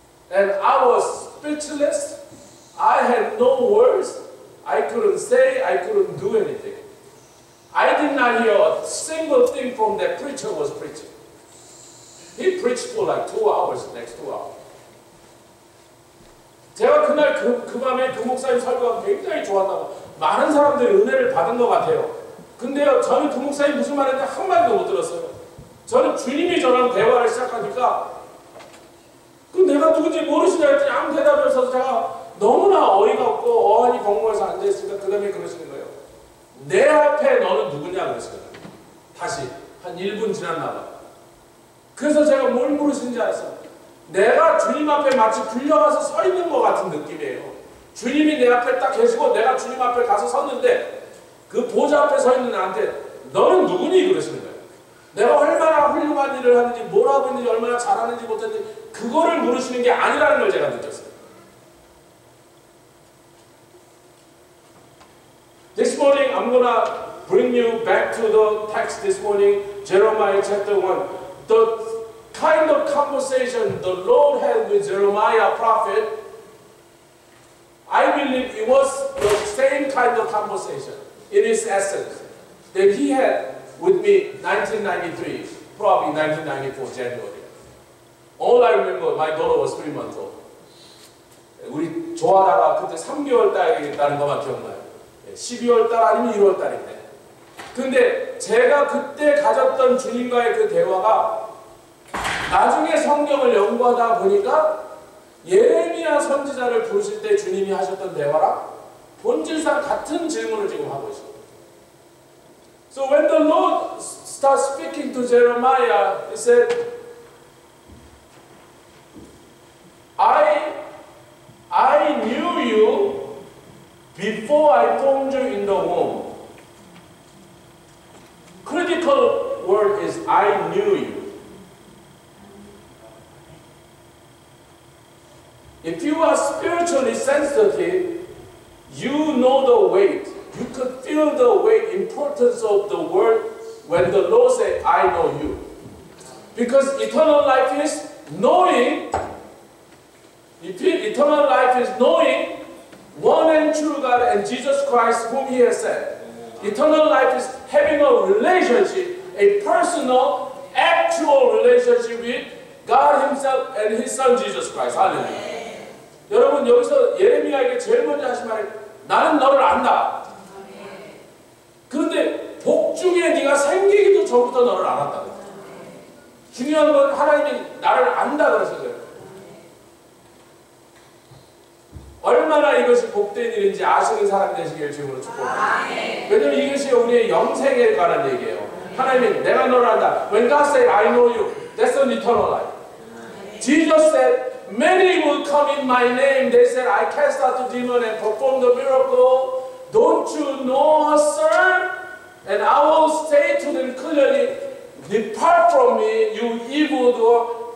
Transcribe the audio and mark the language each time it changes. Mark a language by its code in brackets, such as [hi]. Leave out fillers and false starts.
[en] And I was speechless. I had no words. I couldn't say, I couldn't do anything. I did not hear a single thing from that preacher was preaching. He preached for like 2 hours, next 2 hours. [ko] 제가 그날 그 밤에 그 목사님 설교가 굉장히 좋았다고 많은 사람들이 은혜를 받은 것 같아요. 근데요, 저는 그 목사님 무슨 말인지 한마디도 못 들었어요. 저는 주님이 저랑 대화를 시작하니까 그 내가 누군지 모르시냐 했더니 아무 대답이 없어서 제가 너무나 어이가 없고 어안이 벙벙해서 앉아있으니까 그 다음에 그러시는 거예요. 내 앞에 너는 누구냐 그러시는 거예요. 다시 한 1분 지났나 봐. 그래서 제가 뭘 물으시는지 알았어요. 내가 주님 앞에 마치 불려가서 서 있는 것 같은 느낌이에요. 주님이 내 앞에 딱 계시고 내가 주님 앞에 가서 섰는데 그 보좌 앞에 서 있는 나한테 너는 누구니? 그러시는 거예요. 내가 얼마나 훌륭한 일을 하는지 뭘 하고 있는지 얼마나 잘하는지 못했는지 그거를 물으시는 게 아니라는 걸 제가 느꼈어요. [en] This morning I'm gonna bring you back to the text this morning, Jeremiah chapter 1. The kind of conversation the Lord had with Jeremiah prophet, I believe it was the same kind of conversation in its essence that he had with me 1993, probably 1994 January. All I remember, my daughter was 3 months old. [ko] 우리 좋아하다가 그때 3개월 딸이라는 것만 기억나요. 12월 달 아니면 1월 달인데. 근데 제가 그때 가졌던 주님과의 그 대화가 나중에 성경을 연구하다 보니까 예레미야 선지자를 부르실 때 주님이 하셨던 대화랑 본질상 같은 질문을 지금 하고 있습니다. [en] So when the Lord starts speaking to Jeremiah, he said, I knew you before I formed you in the womb. Critical word is I knew you. If you are spiritually sensitive, you know the weight. You could feel the weight, importance of the word when the Lord said, I know you. Because eternal life is knowing. Eternal life is knowing one and true God and Jesus Christ whom He has sent. Eternal life is having a relationship, a personal, actual relationship with God Himself and His Son Jesus Christ. Hallelujah. [ko] 여러분 여기서 예레미야에게 제일 먼저 하신 말이 나는 너를 안다. 그런데 복중에 네가 생기기도 전부터 너를 알았다. 중요한 건 하나님이 나를 안다 그러신 거예요. 얼마나 이것이 복된 일인지 아시는 사람 되시길 주님으로 축복합니다. 왜냐하면 이것이 우리의 영생에 관한 얘기예요. 하나님이 내가 너를 안다. [en] When God said, I know you, that's an eternal life. Jesus said, many will come in my name. They said, I cast out the demon and perform the miracle. Don't you know, sir? And I will say to them clearly, depart from me, you evildoer.